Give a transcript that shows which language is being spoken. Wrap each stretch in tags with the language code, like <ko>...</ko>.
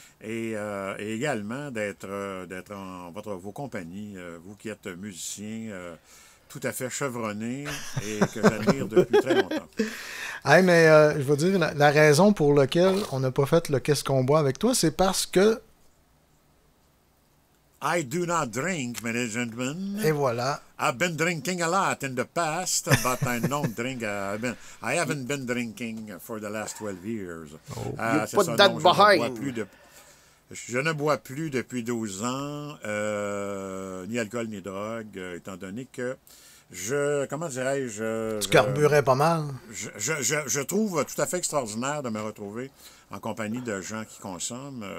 <fr>Et également d'être en vos compagnies, vous qui êtes musicien tout à fait chevronné et que j'admire depuis très longtemps. Hey, mais je veux dire, la raison pour laquelle on n'a pas fait le Qu'est-ce qu'on boit avec toi, c'est parce que...</fr> <en>I do not drink, ladies and gentlemen.</en> <fr>Et voilà.</fr> <en>I've been drinking a lot in the past, but I don't drink. I haven't been drinking for the last 12 years. You put that behind.</en> <fr>Je ne bois plus depuis 12 ans, ni alcool ni drogue, étant donné que comment dirais-je... Tu carburais pas mal. Je trouve tout à fait extraordinaire de me retrouver en compagnie de gens qui consomment.</fr>